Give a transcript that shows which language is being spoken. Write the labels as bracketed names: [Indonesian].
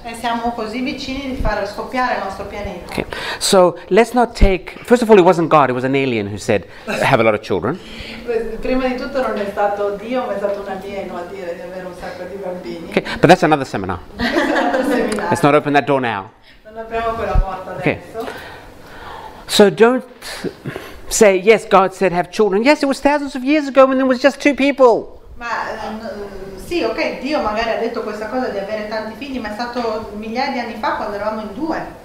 [Italian] E siamo così vicini di far scoppiare il nostro pianeta. [English] Okay. So let's not take, first of all, it wasn't God, it was an alien who said, have a lot of children. [Italian] Prima di tutto non è stato Dio, ma è stato un alieno a dire di avere un sacco di bambini. [English] Okay. But that's another seminar. [Italian] Questo è un altro seminario. [English] Let's not open that door now. [Italian] Non apriamo quella porta [English] Okay. [Italian] adesso. [English] So don't say, yes, God said have children. Yes, it was thousands of years ago when there was just 2 people. [Italian] Ma sì, ok, Dio magari ha detto questa cosa di avere tanti figli, ma è stato migliaia di anni fa quando eravamo in 2.